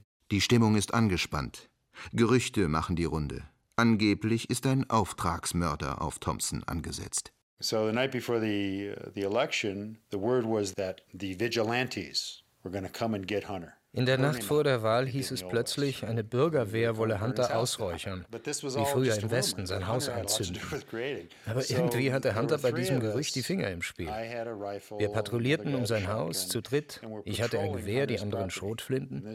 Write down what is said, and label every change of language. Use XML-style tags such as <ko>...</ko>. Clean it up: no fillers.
<de>Die Stimmung ist angespannt. Gerüchte machen die Runde. Angeblich ist ein Auftragsmörder auf Thompson angesetzt.</de> <en>So the night before the election, the word was that the vigilantes were going to come and get Hunter.</en> <de>In der Nacht vor der Wahl hieß es plötzlich, eine Bürgerwehr wolle Hunter ausräuchern, wie früher im Westen sein Haus anzünden. Aber irgendwie hatte Hunter bei diesem Gerücht die Finger im Spiel. Wir patrouillierten um sein Haus zu dritt, ich hatte ein Gewehr, die anderen Schrotflinten.</de>